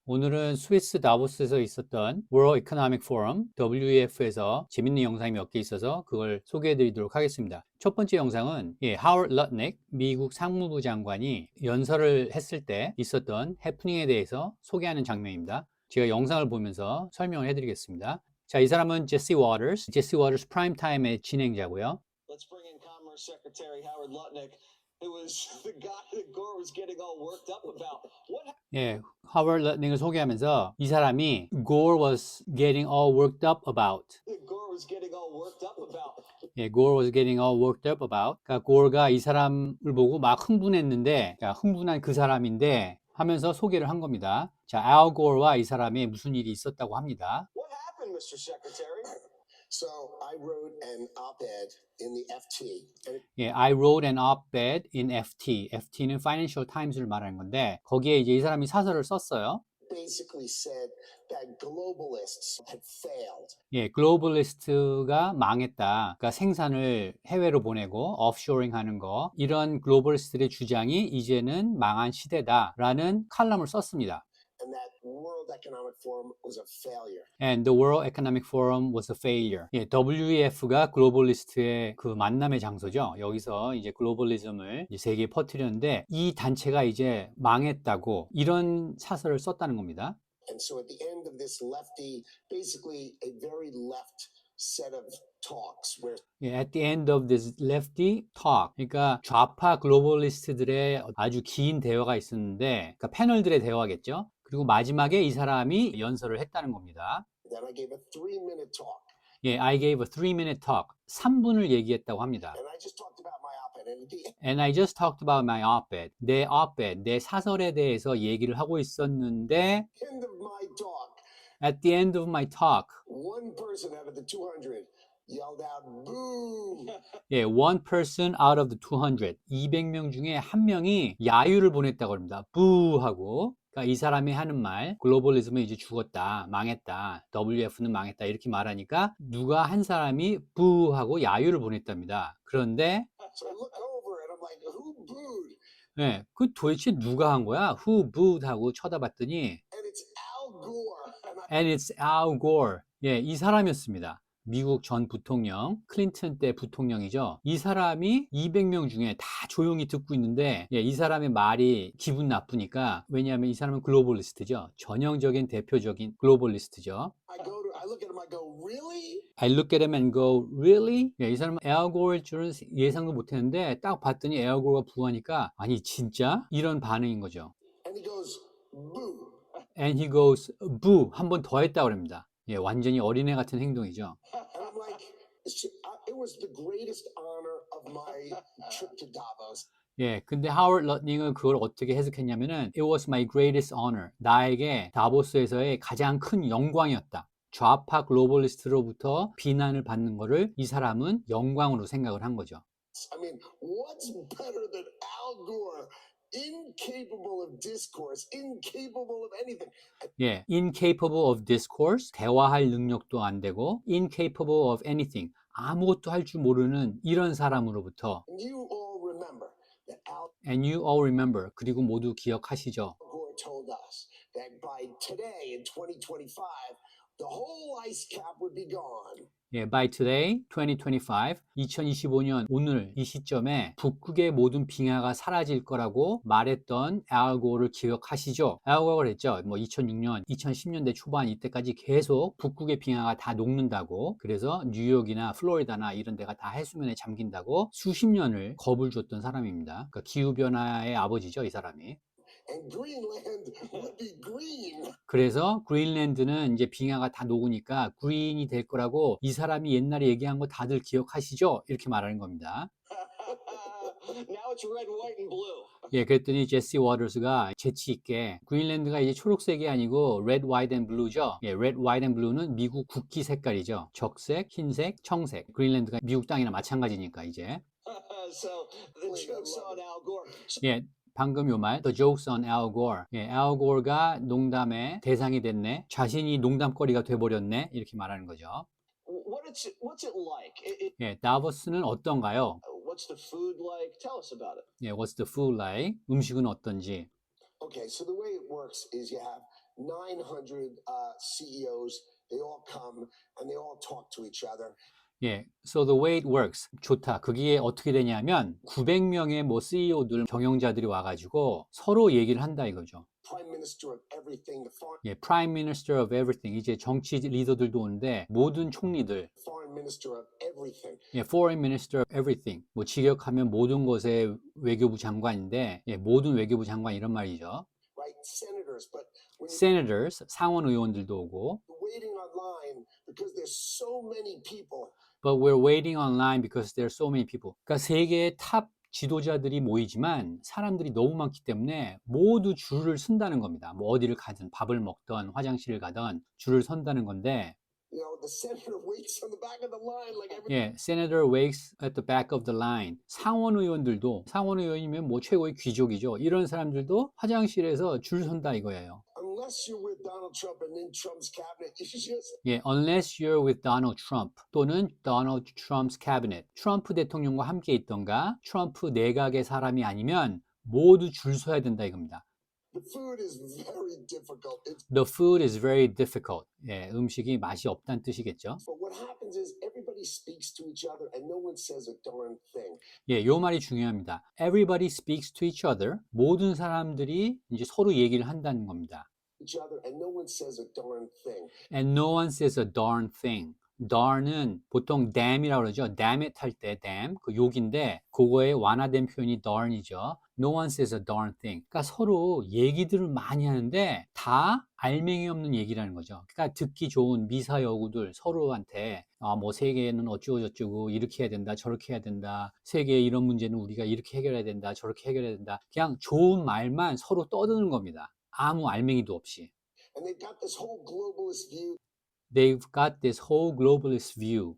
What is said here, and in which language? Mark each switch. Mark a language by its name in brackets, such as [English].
[Korean] 오늘은 스위스 다보스에서 있었던 World Economic Forum WEF에서 재밌는 영상이 몇 개 있어서 그걸 소개해 드리도록 하겠습니다. 첫 번째 영상은 하워드 러트닉 미국 상무부 장관이 연설을 했을 때 있었던 해프닝에 대해서 소개하는 장면입니다. 제가 영상을 보면서 설명을 해 드리겠습니다. 자, 이 사람은 제시 워터스 프라임타임의 진행자고요. [English] Let's bring in Commerce Secretary Howard Lutnick, who was the guy that Gore was getting all worked up about. [Korean] 하워드 러트닉을 소개하면서 이 사람이 [English] Gore was getting all worked up about. Gore was getting all worked up about. Gore was getting all worked up about. [Korean] 그러니까 고어가 이 사람을 보고 막 흥분했는데, 그러니까 흥분한 그 사람인데 하면서 소개를 한 겁니다. 자, 알 고어와 이 사람이 무슨 일이 있었다고 합니다. [English] What happened, Mr. Secretary? So I wrote an op-ed in the FT. I wrote an op-ed in FT. [Korean] FT는 Financial Times를 말하는 건데 거기에 이제 이 사람이 사설을 썼어요. [English] Basically said that globalists had failed. [Korean] 글로벌리스트가 망했다. 그러니까 생산을 해외로 보내고 offshoring 하는 거. 이런 글로벌리스트의 주장이 이제는 망한 시대다라는 칼럼을 썼습니다. [English] And that World Economic Forum was a failure. And the World Economic Forum was a failure. [Korean] WEF가 글로벌리스트의 그 만남의 장소죠. 여기서 이제 글로벌리즘을 이제 세계에 퍼뜨렸는데 이 단체가 이제 망했다고 이런 사설을 썼다는 겁니다. [English] And so at the end of this lefty, basically a very left set of talks where At the end of this lefty talk, [Korean] 그러니까 좌파 글로벌리스트들의 아주 긴 대화가 있었는데, 그러니까 패널들의 대화겠죠. 그리고 마지막에 이 사람이 연설을 했다는 겁니다. [English] then I gave a 3-minute talk. I gave a 3-minute talk. [Korean] 3분을 얘기했다고 합니다. [English] And I just talked about my op-ed. And at the And I just talked about my op-ed. [Korean] 내 op-ed, 내 사설에 대해서 얘기를 하고 있었는데, [English] end of my talk, at the end of my talk, one person out of the 200 yelled out, boo! one person out of the 200, [Korean] 200명 중에 한 명이 야유를 보냈다고 합니다. boo 하고. 그러니까 이 사람이 하는 말, 글로벌리즘은 이제 죽었다, 망했다, WF는 망했다 이렇게 말하니까 누가 한 사람이 boo 하고 야유를 보냈답니다. 그런데 [English] So I look over and I'm like, who booed? [Korean] 그 도대체 누가 한 거야? [English] Who booed [Korean] 하고 쳐다봤더니 [English] And it's Al Gore. And it's Al Gore. [Korean] 이 사람이었습니다. 미국 전 부통령, 클린턴 때 부통령이죠. 이 사람이 200명 중에 다 조용히 듣고 있는데 이 사람의 말이 기분 나쁘니까 왜냐하면 이 사람은 글로벌리스트죠. 전형적인 대표적인 글로벌리스트죠. [English] I look at him, I go, really? I look at him and go, really? [Korean] 이 사람은 에어 고어일 줄은 예상도 못했는데 딱 봤더니 에어 고어가 부하니까 아니 진짜? 이런 반응인 거죠. [English] And he goes, boo. And he goes, boo. [Korean] 한 번 더 했다고 합니다. 완전히 어린애 같은 행동이죠. [English] And I'm like, it was the greatest honor of my trip to Davos. [Korean] 근데 하워드 러트닉은 그걸 어떻게 해석했냐면은 [English] It was my greatest honor. [Korean] 나에게 다보스에서의 가장 큰 영광이었다. 좌파 글로벌리스트로부터 비난을 받는 거를 이 사람은 영광으로 생각을 한 거죠. [English] I mean, what's better than Al Gore? Incapable of discourse, incapable of anything. Incapable of discourse, [Korean] 대화할 능력도 안 되고 [English] incapable of anything, [Korean] 아무것도 할 줄 모르는 이런 사람으로부터 [English] And you all remember that Al And you all remember, [Korean] 그리고 모두 기억하시죠. [English] Gore told us that by today in 2025, the whole ice cap would be gone. By today, [Korean] 2025, 2025년 오늘 이 시점에 북극의 모든 빙하가 사라질 거라고 말했던 알 고어를 기억하시죠? 알 고어가 했죠. 2006년, 2010년대 초반 이때까지 계속 북극의 빙하가 다 녹는다고, 그래서 뉴욕이나 플로리다나 이런 데가 다 해수면에 잠긴다고 수십 년을 겁을 줬던 사람입니다. 그러니까 기후변화의 아버지죠, 이 사람이. [English] And Greenland would be green. [Korean] 그래서 그린랜드는 이제 빙하가 다 녹으니까 그린이 될 거라고 이 사람이 옛날에 얘기한 거 다들 기억하시죠? 이렇게 말하는 겁니다. [English] Now it's red, white, and blue. [Korean] 그랬더니 제시 워터스가 재치 있게 그린랜드가 이제 초록색이 아니고 [English] red, white, and blue [Korean] 죠. [English] red, white, and blue [Korean] 는 미국 국기 색깔이죠. 적색, 흰색, 청색. 그린랜드가 미국 땅이나 마찬가지니까 이제. [English] So the joke's on Al Gore. [Korean] 방금 요 말, [English] the jokes on Al Gore. [Korean] Al Gore가 농담의 대상이 됐네. 자신이 농담거리가 돼버렸네. 이렇게 말하는 거죠. [English] What's it like? [Korean] 다보스는 어떤가요? [English] What's the food like? Tell us about it. What's the food like? [Korean] 음식은 어떤지. [English] Okay, so the way it works is you have 900 CEOs. They all come and they all talk to each other. 예, so the way it works. [Korean] 좋다. 그게 어떻게 되냐면 900명의 뭐 CEO들, 경영자들이 와가지고 서로 얘기를 한다 이거죠. [English] Prime Minister of everything, the 예, Prime Minister of everything. [Korean] 이제 정치 리더들도 오는데 모든 총리들, [English] Foreign Minister of everything. 예, Foreign Minister of everything. [Korean] 뭐 직역하면 모든 것의 외교부 장관인데, 예, 모든 외교부 장관 이런 말이죠. [English] Right? Senators, but when [Korean] Senators, 상원 의원들도 오고, [English] you're waiting online because there's so many people, but we're waiting online because there are so many people. [Korean] 그러니까 세계의 탑 지도자들이 모이지만 사람들이 너무 많기 때문에 모두 줄을 선다는 겁니다. 뭐 어디를 가든 밥을 먹던 화장실을 가든 줄을 선다는 건데, [English] you know, the senator waits on the back of the line like every 예, Senator waits at the back of the line. [Korean] 상원 의원들도, 상원 의원이면 뭐 최고의 귀족이죠. 이런 사람들도 화장실에서 줄 선다 이거예요. [English] unless you're with Donald Trump and in Trump's cabinet, you just 예, unless you're with Donald Trump 또는 Donald Trump's cabinet. [Korean] 트럼프 대통령과 함께 있던가 트럼프 내각의 사람이 아니면 모두 줄 서야 된다 이겁니다. [English] the food is very difficult. It's, The food is very difficult. [Korean] 예, 음식이 맛이 없다는 뜻이겠죠. [English] but what happens is everybody speaks to each other and no one says a darn thing. [Korean] 예, 요 말이 중요합니다. [English] Everybody speaks to each other. [Korean] 모든 사람들이 이제 서로 얘기를 한다는 겁니다. [English] Each other and no one says a darn thing. And no one says a darn thing. [Korean] darn은 보통 damn이라고 그러죠. damn it 할 때 damn, 그 욕인데 그거의 완화된 표현이 darn이죠. [English] No one says a darn thing. [Korean] 그러니까 서로 얘기들을 많이 하는데 다 알맹이 없는 얘기라는 거죠. 그러니까 듣기 좋은 미사여구들 서로한테 뭐 세계는 어쩌고 저쩌고 이렇게 해야 된다 저렇게 해야 된다 세계의 이런 문제는 우리가 이렇게 해결해야 된다 저렇게 해결해야 된다 그냥 좋은 말만 서로 떠드는 겁니다. 아무 알맹이도 없이. [English] And they've got this whole globalist view. They've got this whole globalist view.